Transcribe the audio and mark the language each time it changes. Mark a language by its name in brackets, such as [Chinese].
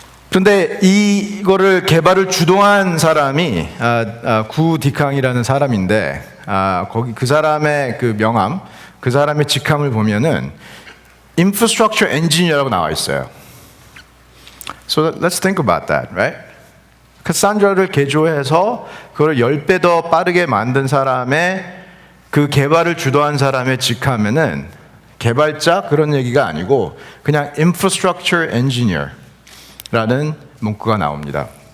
[Korean] 그런데 이거를 개발을 주도한 사람이 구 디캉이라는 사람인데 거기 그 사람의 그 명함, 그 사람의 직함을 보면은 Infrastructure Engineer라고 나와 있어요. [English] So let's think about that, right? [Korean] 카산드라를 개조해서 그걸 10배 더 빠르게 만든 사람의 그 개발을 주도한 사람의 직함에는 개발자 그런 얘기가 아니고 그냥 Infrastructure Engineer라는 문구가 나옵니다.